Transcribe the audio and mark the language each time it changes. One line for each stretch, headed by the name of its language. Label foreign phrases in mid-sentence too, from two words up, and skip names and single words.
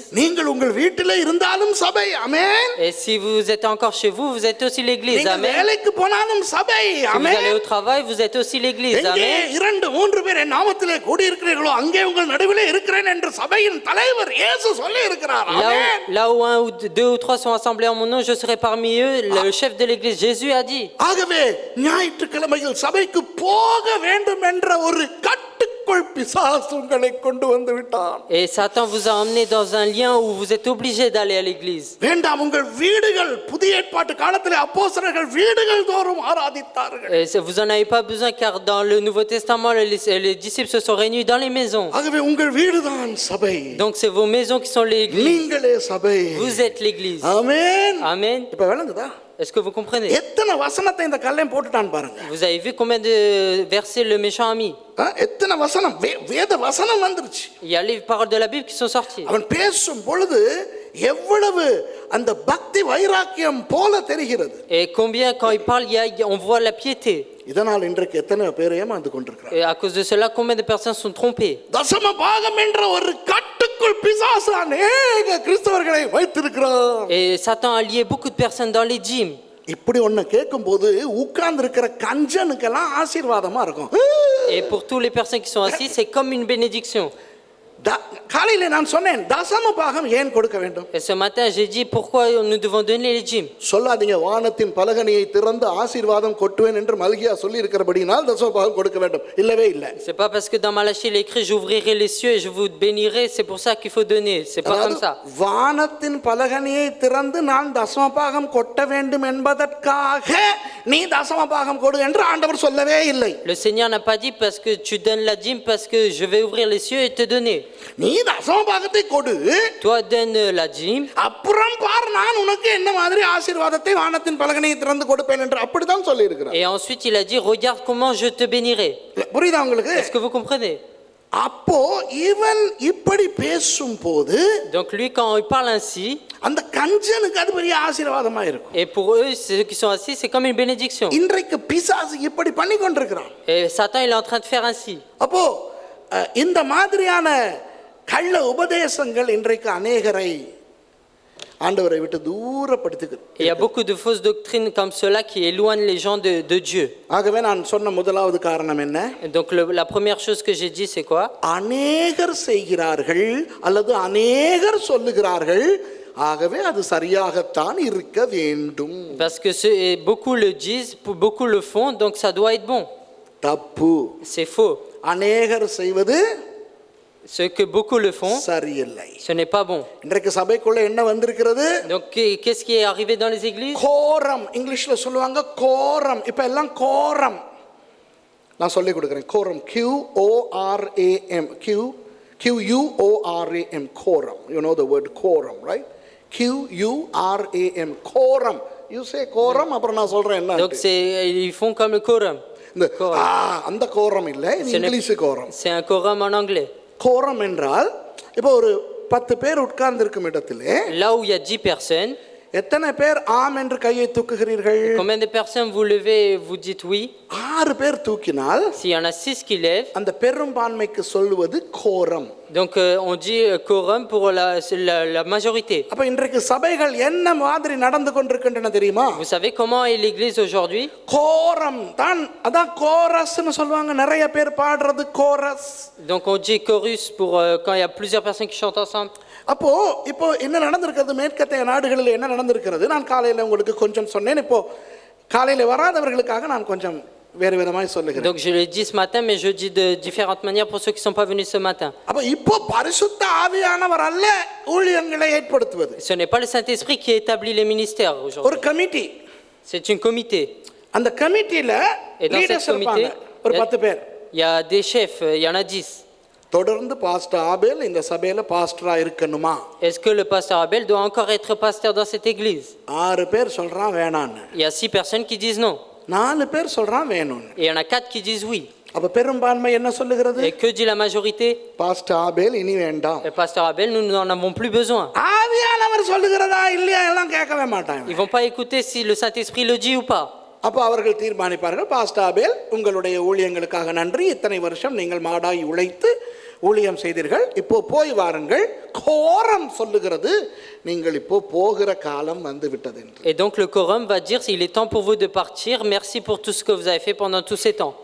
Tamil: நீங்கள் உங்கள் வீட்டிலே இருந்தாலும் சபை. ஆமென்.
French: Et si vous êtes encore chez vous, vous êtes aussi l'Église.
Tamil: நீங்கள்
French: Amen.
Tamil: வேலைக்கு போனாலும் சபை.
French: Si vous
Tamil: ஆமென்.
French: allez au travail, vous êtes aussi l'Église.
Tamil: எங்கே
French: Amen.
Tamil: 2-3 பேர் என் நாமத்திலே கூடி இருக்கிறீர்களோ அங்கே உங்கள் நடுவிலே இருக்கிறேன் என்று சபையின் தலைவர் இயேசு சொல்லி இருக்கிறார். ஆமென்.
French: Là où un ou deux ou trois sont assemblés en mon nom, je serai parmi eux. Le chef de l'Église, Jésus a dit.
Tamil: ஆகவே ஞாயிற்றுக்கிழமையில் சபைக்கு போக வேண்டும் என்ற ஒரு கட்டுக்குள் பிசாசு உங்களை கொண்டு வந்து விட்டான்.
French: Et Satan vous a emmené dans un lien où vous êtes obligé d'aller à l'église.
Tamil: வேண்டாம், உங்கள் வீடுகள் புதிய ஏற்பாட்டு காலத்திலே அப்போஸ்தலர்கள் வீடுகள் தோறும் ஆராதித்தார்கள்.
French: Et vous en avez pas besoin car dans le Nouveau Testament, les disciples se sont réunis dans les maisons.
Tamil: ஆகவே உங்கள் வீடுதான் சபை.
French: Donc c'est vos maisons qui sont l'église.
Tamil: நீங்களே சபை.
French: Vous êtes l'église.
Tamil: ஆமென்.
French: Amen.
Tamil: இப்ப விளங்குதா?
French: Est-ce que vous comprenez?
Tamil: எத்தனை வசனத்தை இந்த கல்லையும் போட்டுட்டான் பாருங்க.
French: Vous avez vu combien de versets le méchant a mis?
Tamil: எத்தனை வசனம், வேத வசனம் வந்துருச்சு.
French: Il y a les paroles de la Bible qui sont sorties.
Tamil: அவன் பேசும் பொழுது எவ்வளவு அந்த பக்தி வைராக்கியம் போல தெரிகிறது.
French: Et combien quand il parle, on voit la piété.
Tamil: இதனால் இன்றைக்கு எத்தனை பேர் ஏமாந்து கொண்டிருக்கிறார்.
French: Et à cause de cela, combien de personnes sont trompées?
Tamil: தசம பாகம் என்ற ஒரு கட்டுக்குள் பிசாசு அநேக கிறிஸ்தவர்களை வைத்திருக்கிறார்.
French: Et Satan a lié beaucoup de personnes dans les dîmes.
Tamil: இப்படி ஒண்ணு கேட்கும்போது உட்கார்ந்து இருக்கிற கஞ்சனுக்கெல்லாம் ஆசீர்வாதமா இருக்கும்.
French: Et pour toutes les personnes qui sont assises, c'est comme une bénédiction.
Tamil: காலையில நான் சொன்னேன் தசம பாகம் ஏன் கொடுக்க வேண்டும்.
French: Et ce matin, j'ai dit pourquoi nous devons donner les dîmes.
Tamil: சொல்லாதீங்க வானத்தின் பலகணியை திறந்து ஆசீர்வாதம் கொட்டுவேன் என்று மல்கியா சொல்லி இருக்கிறபடினால் தசம பாகம் கொடுக்க வேண்டும். இல்லவே இல்லை.
French: C'est pas parce que dans Malachie il est écrit j'ouvrirai les cieux et je vous bénirai, c'est pour ça qu'il faut donner. C'est pas comme ça.
Tamil: வானத்தின் பலகணியை திறந்து நான் தசம பாகம் கொட்ட வேண்டும் என்பதற்காக நீ தசம பாகம் கொடு என்று ஆண்டவர் சொல்லவே இல்லை.
French: Le Seigneur n'a pas dit parce que tu donnes la dîme parce que je vais ouvrir les cieux et te donner.
Tamil: நீ தசம பாகத்தை கொடு.
French: Toi donne la dîme.
Tamil: அப்புறம் பார் நான் உனக்கு என்ன மாதிரி ஆசீர்வாதத்தை வானத்தின் பலகணியை திறந்து கொடுப்பேன் என்று அப்படிதான் சொல்லி இருக்கிறார்.
French: Et ensuite il a dit regarde comment je te bénirai.
Tamil: புரியுதா உங்களுக்கு?
French: Est-ce que vous comprenez?
Tamil: அப்போ இவன் இப்படி பேசும்போது
French: Donc lui quand il parle ainsi,
Tamil: அந்த கஞ்சனுக்கு அது பெரிய ஆசீர்வாதமா இருக்கும்.
French: et pour eux ceux qui sont assis c'est comme une bénédiction.
Tamil: இன்றைக்கு பிசாசு இப்படி பண்ணி கொண்டிருக்கிறான்.
French: Et Satan il est en train de faire ainsi.
Tamil: அப்போ இந்த மாதிரியான கள்ள உபதேசங்கள் இன்றைக்கு அநேகரை ஆண்டவரை விட்டு தூரப்படுத்துகிறது.
French: Il y a beaucoup de fausses doctrines comme cela qui éloignent les gens de Dieu.
Tamil: ஆகவே நான் சொன்ன முதலாவது காரணம் என்ன?
French: Donc la première chose que j'ai dit c'est quoi?
Tamil: அநேகர் செய்கிறார்கள் அல்லது அநேகர் சொல்லுகிறார்கள், ஆகவே அது சரியாகத்தான் இருக்க வேண்டும்.
French: Parce que beaucoup le disent, beaucoup le font, donc ça doit être bon.
Tamil: தப்பு.
French: C'est faux.
Tamil: அநேகர் செய்வது
French: Ce que beaucoup le font,
Tamil: சரியில்லை.
French: ce n'est pas bon.
Tamil: இன்றைக்கு சபைக்குள்ள என்ன வந்திருக்கிறது?
French: Donc qu'est-ce qui est arrivé dans les églises?
Tamil: கோரம், இங்கிலீஷ்ல சொல்லுவாங்க கோரம். இப்ப எல்லாம் கோரம். நான் சொல்லி கொடுக்கிறேன். கோரம்,
English: QORAM, Q Quoram, quorum. You know the word quorum, right? Quoram, quorum. You say quorum,
Tamil: அப்புறம் நான் சொல்றேன் என்ன.
French: Donc ils font comme le quorum.
Tamil: இந்த அந்த கோரம் இல்ல, இது
English: English quorum.
French: C'est un quorum en anglais.
Tamil: கோரம் என்றால் இப்போ ஒரு 10 பேர் உட்கார்ந்து இருக்கும் இடத்திலே
French: Là où il y a 10 personnes,
Tamil: எத்தனை பேர் ஆம் என்று கையை தூக்குகிறீர்கள்?
French: combien de personnes vous levez et vous dites oui?
Tamil: 6 பேர் தூக்கினால்
French: S'il y en a 6 qui lèvent,
Tamil: அந்த பெரும்பான்மைக்கு சொல்லுவது கோரம்.
French: donc on dit quorum pour la majorité.
Tamil: அப்ப இன்றைக்கு சபைகள் என்ன மாதிரி நடந்து கொண்டிருக்கின்றன தெரியுமா?
French: Vous savez comment est l'église aujourd'hui?
Tamil: கோரம் தான், அதான் கோரஸ்னு சொல்வாங்க. நிறைய பேர் பாடுறது கோரஸ்.
French: Donc on dit chorus pour quand il y a plusieurs personnes qui chantent ensemble.
Tamil: அப்போ இப்போ என்ன நடந்திருக்கிறது, மேற்கத்திய நாடுகளில் என்ன நடந்திருக்கிறது, நான் காலையில் உங்களுக்கு கொஞ்சம் சொன்னேன். இப்போ காலையில் வராதவர்களுக்காக நான் கொஞ்சம் வேறு விதமாய் சொல்லுகிறேன்.
French: Donc je l'ai dit ce matin, mais je dis de différentes manières pour ceux qui ne sont pas venus ce matin.
Tamil: அப்ப இப்போ பரிசுத்த ஆவியானவர் அல்ல ஊழியங்களை ஏற்படுத்துவது.
French: Ce n'est pas le Saint-Esprit qui établit les ministères aujourd'hui.
Tamil: ஒரு கமிட்டி.
French: C'est une comité.
Tamil: அந்த கமிட்டில
French: Et dans cette
Tamil: லீடர்ஸ்
French: comité,
Tamil: இருப்பாங்க, ஒரு 10 பேர்.
French: il y a des chefs, il y en a 10.
Tamil: தொடர்ந்து பாஸ்டர் ஆபேல் இந்த சபையில பாஸ்டரா இருக்கணுமா?
French: Est-ce que le pasteur Abel doit encore être pasteur dans cette église?
Tamil: 6 பேர் சொல்றான் வேணான்னு.
French: Il y a 6 personnes qui disent non.
Tamil: 4 பேர் சொல்றான் வேணும்னு.
French: Et il y en a 4 qui disent oui.
Tamil: அப்ப பெரும்பான்மை என்ன சொல்லுகிறது?
French: Et que dit la majorité?
Tamil: பாஸ்டர் ஆபேல் இனி வேண்டாம்.
French: Le pasteur Abel, nous n'en avons plus besoin.
Tamil: ஆவியானவர் சொல்லுகிறதா இல்லையா எல்லாம் கேட்கவே மாட்டாங்க.
French: Ils vont pas écouter si le Saint-Esprit le dit ou pas.
Tamil: அப்போ அவர்கள் தீர்மானிப்பார்கள், பாஸ்டர் ஆபேல் உங்களுடைய ஊழியங்களுக்காக நன்றி, இத்தனை வருஷம் நீங்கள் மாடாய் உழைத்து ஊழியம் செய்தீர்கள், இப்போ போய் வாருங்கள். கோரம் சொல்லுகிறது நீங்கள் இப்போ போகிற காலம் வந்து விட்டது என்று.
French: Et donc le quorum va dire il est temps pour vous de partir, merci pour tout ce que vous avez fait pendant tous ces temps.